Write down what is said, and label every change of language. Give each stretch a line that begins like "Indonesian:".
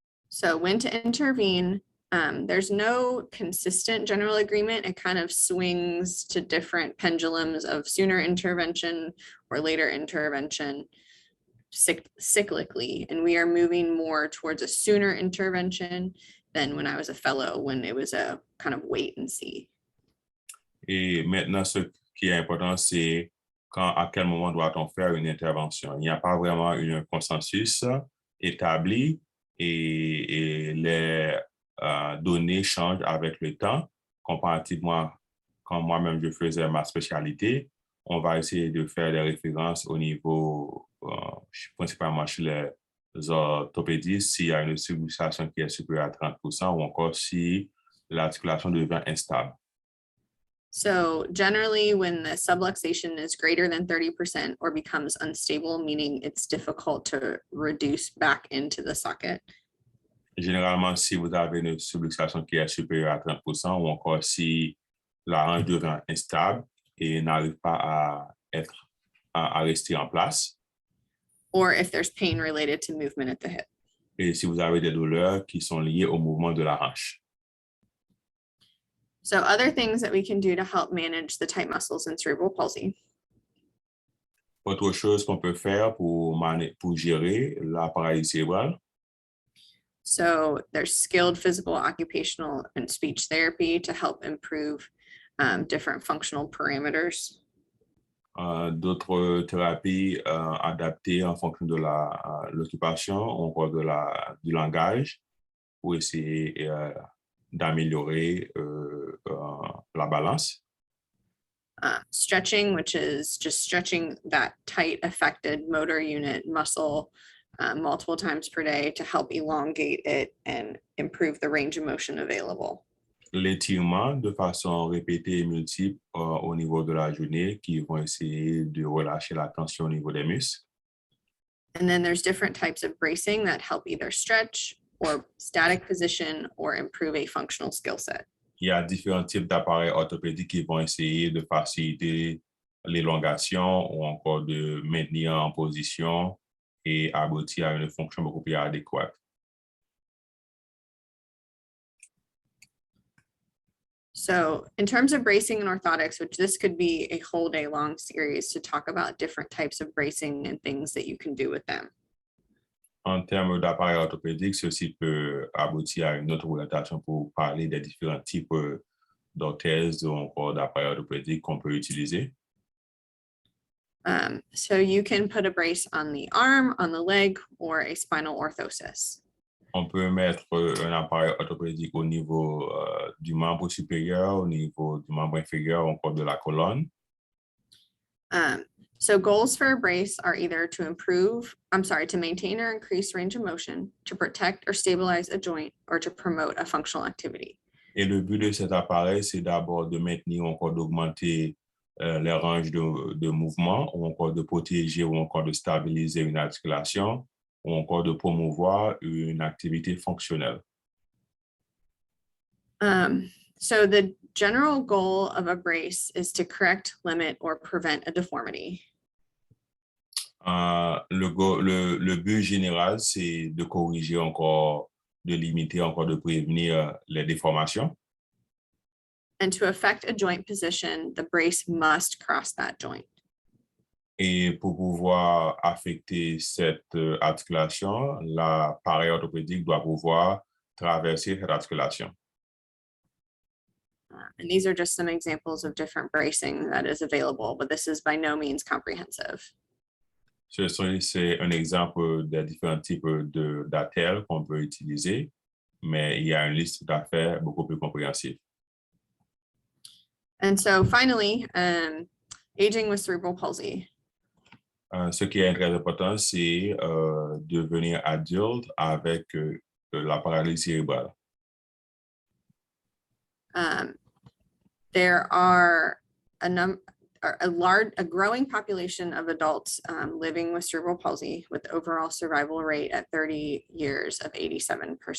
English: So when to intervene, there's no consistent general agreement. It kind of swings to different pendulums of sooner intervention or later intervention. cyclically, and we are moving more towards a sooner intervention than when I was a fellow, when it was a kind of wait and see.
French: Et maintenant, ce qui est important, c'est à quel moment doit-on faire une intervention. Il n'y a pas vraiment un consensus établi et les données changent avec le temps. Comparativement, quand moi-même je faisais ma spécialité, on va essayer de faire des références au niveau, principalement chez les orthopédistes, s'il y a une subluxation qui est supérieure à 30% ou encore si l'articulation devient instable.
English: So generally, when the subluxation is greater than 30% or becomes unstable, meaning it's difficult to reduce back into the socket.
French: Généralement, si vous avez une subluxation qui est supérieure à 30% ou encore si la hanche devient instable et n'arrive pas à rester en place.
English: Or if there's pain related to movement at the hip.
French: Et si vous avez des douleurs qui sont liées au mouvement de la hanche.
English: So other things that we can do to help manage the tight muscles in cerebral palsy.
French: Autre chose qu'on peut faire pour gérer la paralysie cérébrale.
English: So there's skilled physical, occupational, and speech therapy to help improve different functional parameters.
French: D'autres thérapies adaptées en fonction de l'occupation ou encore du langage pour essayer d'améliorer la balance.
English: Stretching, which is just stretching that tight affected motor unit muscle multiple times per day to help elongate it and improve the range of motion available.
French: L'étirement de façon répétée et multiple au niveau de la journée qui vont essayer de relâcher la tension au niveau des muscles.
English: And then there's different types of bracing that help either stretch or static position or improve a functional skill set.
French: Il y a différents types d'appareils orthopédiques qui vont essayer de faciliter l'élongation ou encore de maintenir en position et aboutir à une fonction beaucoup plus adéquate.
English: So in terms of bracing and orthotics, which this could be a whole day long series to talk about different types of bracing and things that you can do with them.
French: En termes d'appareils orthopédiques, ceci peut aboutir à une autre orientation pour parler des différents types d'orthèses ou encore d'appareils orthopédiques qu'on peut utiliser.
English: So you can put a brace on the arm, on the leg, or a spinal orthosis.
French: On peut mettre un appareil orthopédique au niveau du membre supérieur, au niveau du membre inférieur, ou encore de la colonne.
English: So goals for a brace are either to maintain or increase range of motion, to protect or stabilize a joint, or to promote a functional activity.
French: Et le but de cet appareil, c'est d'abord de maintenir ou encore d'augmenter les ranges de mouvement, ou encore de protéger ou encore de stabiliser une articulation, ou encore de promouvoir une activité fonctionnelle.
English: So the general goal of a brace is to correct, limit, or prevent a deformity.
French: Le but général, c'est de corriger encore, de limiter encore, de prévenir les déformations.
English: And to affect a joint position, the brace must cross that joint.
French: Et pour pouvoir affecter cette articulation, l'appareil orthopédique doit pouvoir traverser cette articulation.
English: And these are just some examples of different bracing that is available, but this is by no means comprehensive.
French: C'est un exemple des différents types d'attelles qu'on peut utiliser, mais il y a une liste d'affaires beaucoup plus compréhensive.
English: And so finally, aging with cerebral palsy.
French: Ce qui est très important, c'est devenir adulte avec la paralysie cérébrale.
English: There are a growing population of adults living with cerebral palsy with overall survival rate at 30 years of 87%.